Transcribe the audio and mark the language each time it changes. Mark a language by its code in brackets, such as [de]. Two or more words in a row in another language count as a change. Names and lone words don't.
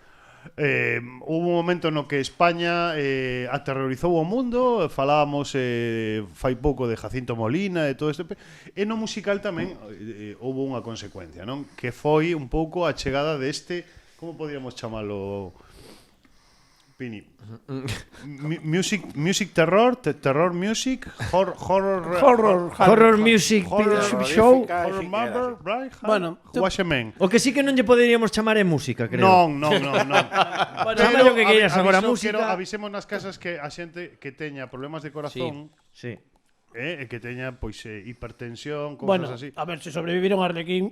[gl] Hubo un momento no que España aterrorizou o mundo. Falábamos fai pouco de Jacinto Molina e todo este e no musical tamén houve unha consecuencia, non? Que foi un pouco a chegada deste, como podíamos chamalo, Pini? [en] Music terror, terror music, horror music show, horror mother, right? [gl] Bueno, o que sí que non lle poderíamos chamar é música, creo. Non. Chama o que queiras agora, música. Avisemos nas casas que a xente que teña problemas de corazón, sí. Que teña pois hipertensión, cousas así. A ver, se sobreviviron a Arlequín.